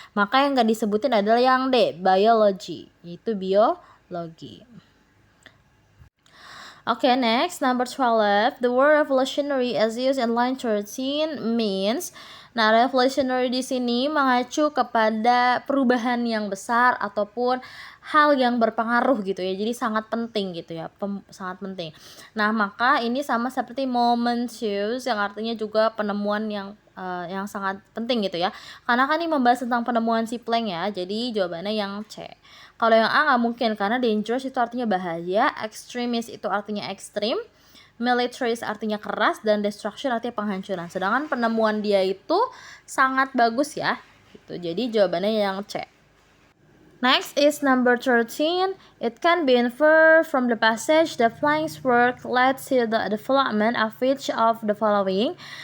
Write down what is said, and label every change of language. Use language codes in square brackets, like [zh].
[id] Maka yang nggak disebutin adalah yang D, biology, yaitu biologi. [en] Okay, next, number 12. The word revolutionary as used in line 13 means. [id] Nah, revolutionary di sini mengacu kepada perubahan yang besar ataupun hal yang berpengaruh gitu ya. Jadi sangat penting gitu ya, sangat penting. Nah, maka ini sama seperti momentous yang artinya juga penemuan yang sangat penting gitu ya. Karena kan ini membahas tentang penemuan si Planck ya. Jadi jawabannya yang C. Kalau yang A nggak mungkin karena dangerous itu artinya bahaya, extremist itu artinya ekstrim, militaris artinya keras, dan destruction artinya penghancuran. Sedangkan penemuan dia itu sangat bagus ya. Gitu. Jadi jawabannya yang C. [en] Next is number 13. It can be inferred from the passage that Planck's work led to the development of each of the following.